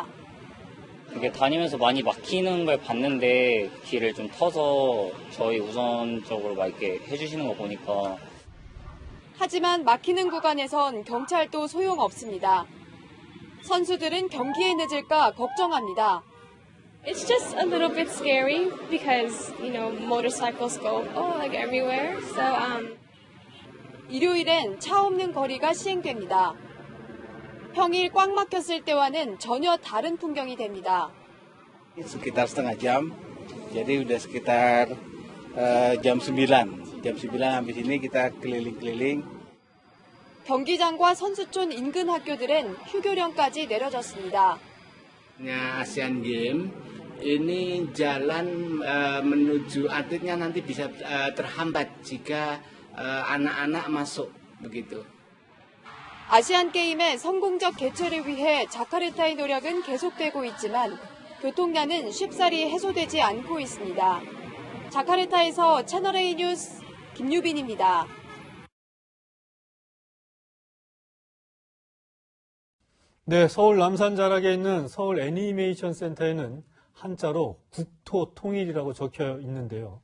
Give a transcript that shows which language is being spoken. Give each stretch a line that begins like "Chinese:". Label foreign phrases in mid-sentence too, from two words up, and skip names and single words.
Korean: 이게 다니면서 많이 막히는 걸 봤는데 길을 좀 터서 저희 우선적으로 막 이렇게 해주시는 거 보니까. 하지만 막히는 구간에선 경찰도 소용없습니다. 선수들은 경기에 늦을까 걱정합니다.
English: It's just a little bit scary because, motorcycles go like everywhere. So,
Korean: 일요일엔 차 없는 거리가 시행됩니다. 평일 꽉 막혔을 때와는 전혀 다른 풍경이 됩니다.
Indonesian: Sekitar setengah jam, jadi udah sekitar jam 9. Jam 9 habis ini kita keliling-keliling.
Korean: 경기장과 선수촌 인근 학교들은 휴교령까지 내려졌습니다.
Indonesian: Asian Games ini jalan menuju atletnya nanti bisa terhambat jika anak-anak masuk begitu.
Korean: 아시안게임의 성공적 개최를 위해 자카르타의 노력은 계속되고 있지만 교통난은 쉽사리 해소되지 않고 있습니다. 자카르타에서 채널A 뉴스 김유빈입니다. 네, 서울 남산자락에 있는 서울 애니메이션 센터에는 한자로 국토통일이라고 적혀 있는데요.